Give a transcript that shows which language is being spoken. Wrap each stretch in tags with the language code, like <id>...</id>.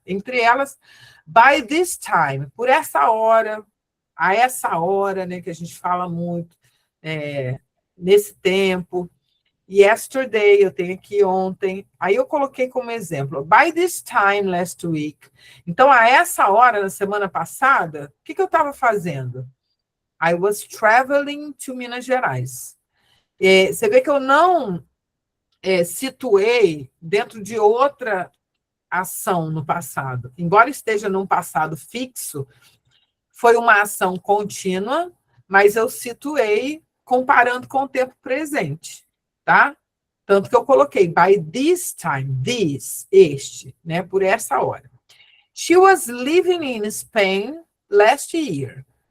<pt>Entre elas,</pt> <en>by this time,</en> <pt>por essa hora, a essa hora, né, que a gente fala muito, nesse tempo. Yesterday, eu tenho aqui ontem. Aí eu coloquei como exemplo,</pt> <en>by this time last week.</en> <pt>Então, a essa hora, na semana passada, o que eu estava fazendo?</pt> <en>I was traveling to Minas Gerais.</en> <pt>Você vê que eu não situei dentro de outra ação no passado. Embora esteja num passado fixo, foi uma ação contínua, mas eu situei comparando com o tempo presente, tá? Tanto que eu coloquei</pt> <en>by this time,</en> <pt>este, né, por essa hora.</pt> <en>She was living in Spain last year.</en>